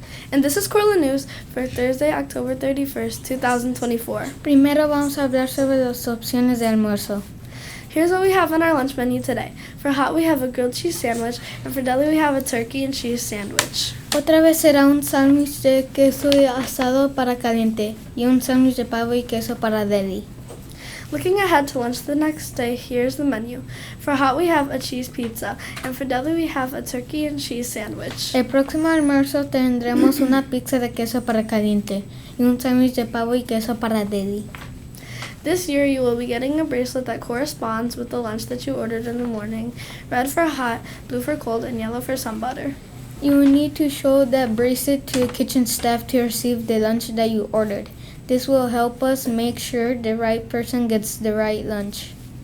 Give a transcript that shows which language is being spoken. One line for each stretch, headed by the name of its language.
English: And this is Cortland News for Thursday, October 31st, 2024.
Spanish: Primero vamos a hablar sobre las opciones de almuerzo.
English: Here's what we have on our lunch menu today. For hot, we have a grilled cheese sandwich, and for deli, we have a turkey and cheese sandwich.
Spanish: Otra vez será un sándwich de queso asado para caliente y un sándwich de pavo y queso para deli.
English: Looking ahead to lunch the next day, here's the menu. For hot, we have a cheese pizza, and for deli, we have a turkey and cheese sandwich.
Spanish: El próximo almuerzo tendremos una pizza de queso para caliente y un sándwich de pavo y queso para deli.
English: This year, you will be getting a bracelet that corresponds with the lunch that you ordered in the morning. Red for hot, blue for cold, and yellow for some butter. You will need to show that bracelet to kitchen staff to receive the lunch that you ordered. This will help us make sure the right person gets the right lunch.